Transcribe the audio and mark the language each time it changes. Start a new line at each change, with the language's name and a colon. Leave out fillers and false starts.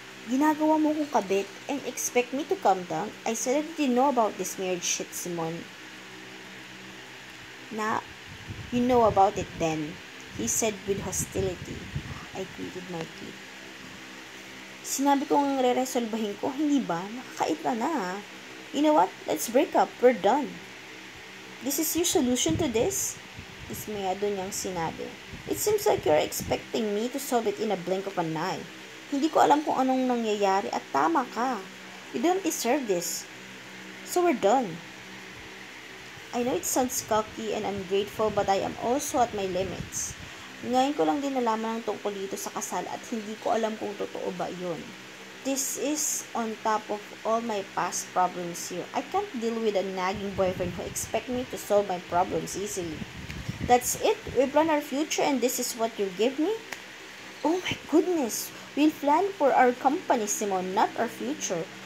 Filipino: Ginagawa mo kong kabit
English: and expect me to calm down? I said I didn't know about this marriage shit, Simon. Na, you know about it then, he said with hostility. I gritted my teeth.
Filipino: Sinabi ko ang re-resolbahin ko, hindi ba? Nakakait ka na.
English: You know what? Let's break up. We're done. This is your solution to this?
Filipino: Dismayado niyang sinabi.
English: It seems like you're expecting me to solve it in a blink of an eye.
Filipino: Hindi ko alam kung anong nangyayari at tama ka.
English: You don't deserve this. So we're done. I know it sounds cocky and ungrateful but I am also at my limits.
Filipino: Ngayon ko lang din nalaman ng tungkol dito sa kasal at hindi ko alam kung totoo ba yun.
English: This is on top of all my past problems here. I can't deal with a nagging boyfriend who expects me to solve my problems easily. That's it? We plan our future and this is what you give me? Oh my goodness! We'll plan for our company, Simon, not our future.